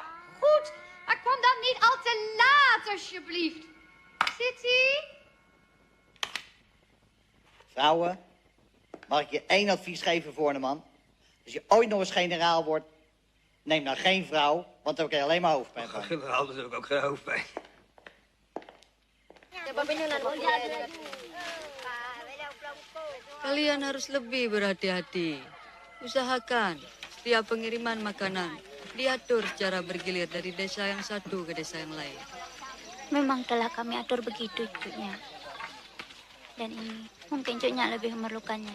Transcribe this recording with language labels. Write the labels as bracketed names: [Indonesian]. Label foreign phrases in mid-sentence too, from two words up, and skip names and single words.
[Dutch] Goed, maar kom dan niet al te laat, alsjeblieft. City? Vrouwen, mag ik je één advies geven, Voorneman? Als je ooit nog eens generaal wordt, neem dan geen vrouw, want dan krijg je alleen maar hoofdpijn van. Generaal, daar heb ik ook geen hoofdpijn. [Indonesian] Kalian harus lebih berhati-hati. Usahakan setiap pengiriman makanan diatur secara bergilir dari desa yang satu ke desa yang lain. Memang telah kami atur begitu, Cunya. Dan ini mungkin Cunya lebih memerlukannya.